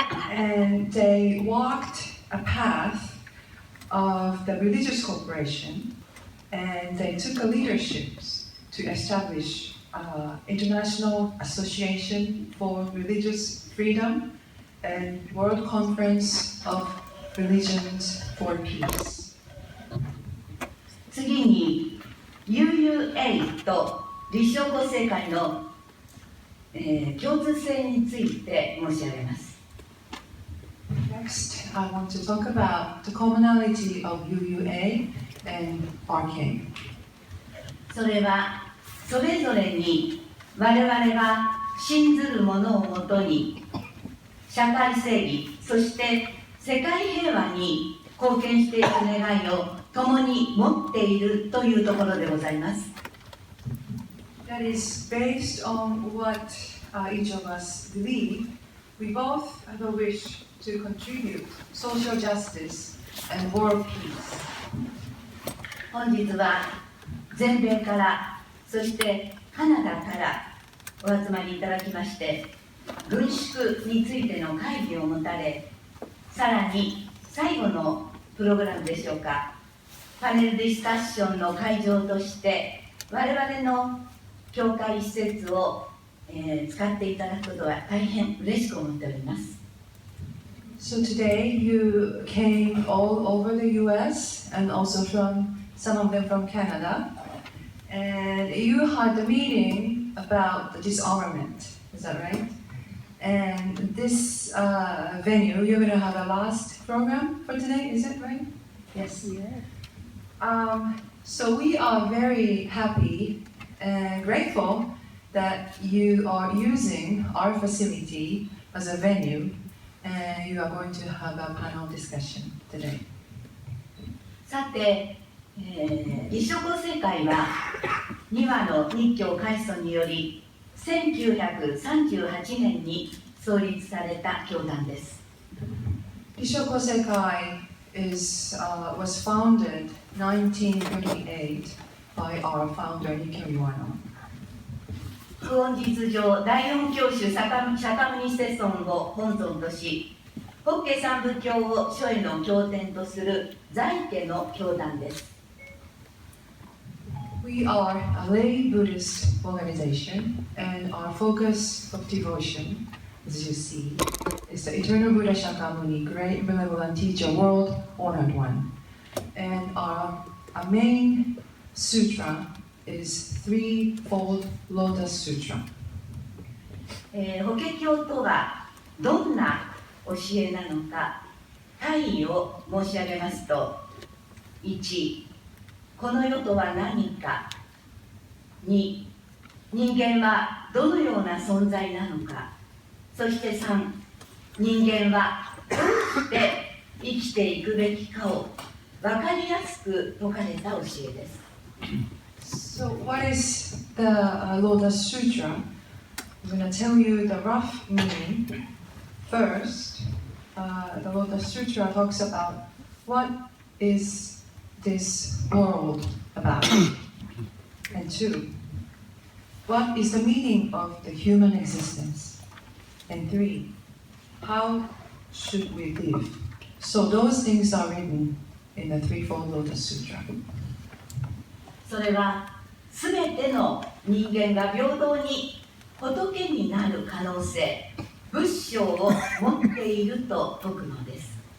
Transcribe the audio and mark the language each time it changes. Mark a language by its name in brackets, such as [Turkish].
[English] and they walked a path of the religious cooperation, and they took a leadership to establish International Association for Religious Freedom and World Conference of Religions for Peace. [Japanese] 次に UUA と立正厚生会の、共通性について申し上げます。 [English] Next, I want to talk about the commonality of UUA and RK. [Japanese] それはそれぞれに我々は信ずるものをもとに社会正義、そして世界平和に貢献していく願いを共に持っているというところでございます。 [English] That is based on what each of us believe. We both have a wish to contribute social justice and world peace. [Japanese] 本日は全米からそしてカナダからお集まりいただきまして軍縮についての会議を持たれ、さらに最後のプログラムでしょうか、パネルディスカッションの会場として我々の教会施設を、使っていただくことは大変嬉しく思っております。 [English] So today you came all over the US and also from some of them from Canada, and you had a meeting about the disarmament, is that right? And this venue, you're going to have a last program for today, is it right? Yes. Yeah. So we are very happy and grateful that you are using our facility as a venue, and you are going to have a panel discussion today. [Japanese] さて、立正厚生会は2羽の日教開祖により1938年に創立された教団です。 [English] Rissho Kosei-kai was founded 1938 by our founder Nikkyo Niwano. [Japanese] 本日上第四教主釈迦牟尼世尊を本尊とし、法華三部教を書への経典とする在家の教団です。 [English] We are a lay Buddhist organization, and our focus of devotion, as you see, is the Eternal Buddha Shakyamuni, Great Benevolent Teacher, World Honored One. And our main sutra is Threefold Lotus Sutra. [Japanese] 法華経とはどんな教えなのか、大意を申し上げますと、1、この世とは何か。 2、人間はどのような存在なのか。そして3、人間はどうして生きていくべきかを分かりやすく説かれた教えです。 [English] So what is the Lotus Sutra? I'm going to tell you the rough meaning. First, the Lotus Sutra talks about what is this world about. And 2, what is the meaning of the human existence? And 3, how should we live? So those things are written in the Threefold Lotus Sutra. [Japanese] それはすべての人間が平等に仏になる可能性、仏性を持っていると説くのです。